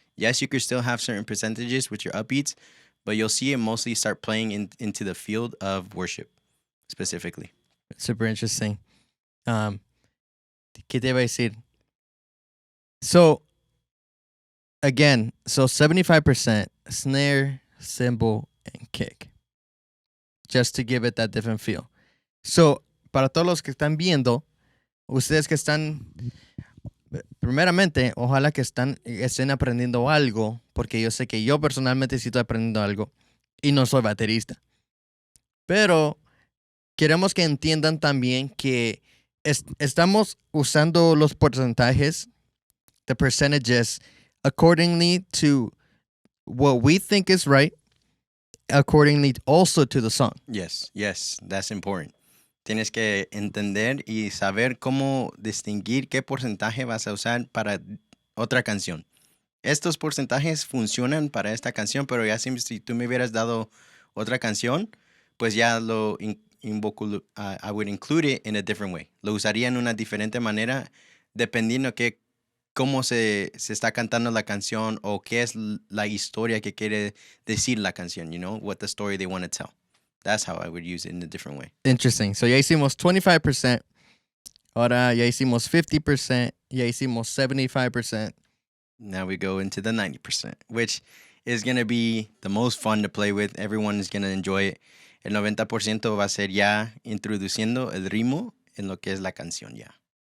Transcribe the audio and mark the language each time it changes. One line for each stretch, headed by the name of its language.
English: Yes, you could still have certain percentages with your upbeats, but you'll see it mostly start playing into the field of worship specifically. Super interesting.
Spanish: ¿Qué te iba a decir?
English: So, again, 75% snare, cymbal, and kick. Just to give it that different feel.
Spanish: So, para todos los que están viendo, ustedes que están, primeramente, ojalá que estén aprendiendo algo, porque yo sé que yo personalmente sí estoy aprendiendo algo y no soy baterista. Pero queremos que entiendan también que estamos usando los porcentajes,
English: the percentages, accordingly to what we think is right, accordingly also to the song. Yes, that's important.
Spanish: Tienes que entender y saber cómo distinguir qué porcentaje vas a usar para otra canción. Estos porcentajes funcionan para esta canción, pero ya si tú me hubieras dado otra canción, pues ya
English: I would include it in a different way.
Spanish: Lo usaría en una diferente manera dependiendo cómo se está cantando la canción o qué es la historia que quiere decir la canción,
English: you know, what the story they want to tell. That's how I would use it in a different way.
Spanish: Interesting. So ya hicimos 25%, ahora ya hicimos 50%, ya hicimos 75%.
English: Now we go into the 90%, which is going to be the most fun to play with. Everyone is going to enjoy it.
Spanish: El 90% va a ser ya introduciendo el ritmo en lo que es la canción ya.